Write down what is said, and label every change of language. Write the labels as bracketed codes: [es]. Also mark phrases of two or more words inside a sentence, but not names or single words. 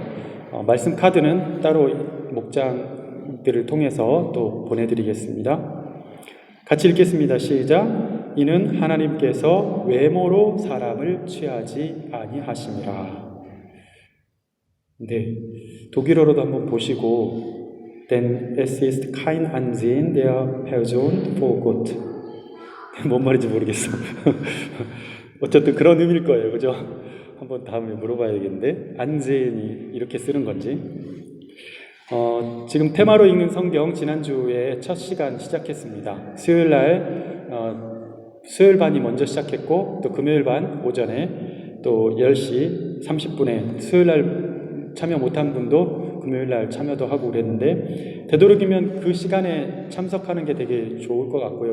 [ko] 말씀 카드는 따로 목장들을 통해서 또 보내드리겠습니다. 같이 읽겠습니다. 시작. 이는 하나님께서 외모로 사람을 취하지 아니하심이라. 네, 독일어로도 한번 보시고 [de] Denn es ist kein Ansehen der Person vor Gott. [ko] 뭔 말인지 모르겠어. 어쨌든 그런 의미일 거예요. 그죠? 한번 다음에 물어봐야겠는데 안제인이 이렇게 쓰는 건지. 지금 테마로 읽는 성경 지난주에 첫 시간 시작했습니다. 수요일 반이 먼저 시작했고 또 금요일 반 오전에 또 10시 30분에 수요일 날 참여 못한 분도 금요일 날 참여도 하고 그랬는데 되도록이면 그 시간에 참석하는 게 되게 좋을 것 같고요.